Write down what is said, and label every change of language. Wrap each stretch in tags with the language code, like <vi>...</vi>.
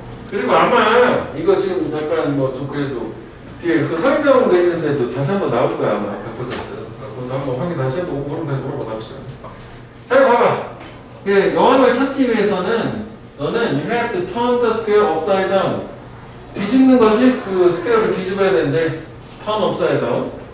<ko>그리고 아마 이거 지금 잠깐 뭐 좀 그래도 뒤에 그 설명은 돼 있는데도 다시 한번 나올 거야 아마 100%. 그래서 한번 확인 다시 해보고 그럼 다시 물어봐 봅시다. 자, 봐봐. 여왕을 찾기 위해서는 너는</ko> <en>you have to turn the square upside down.</en> <ko>뒤집는 거지. 그 스퀘어를 뒤집어야 되는데</ko> <en>turn upside down.</en>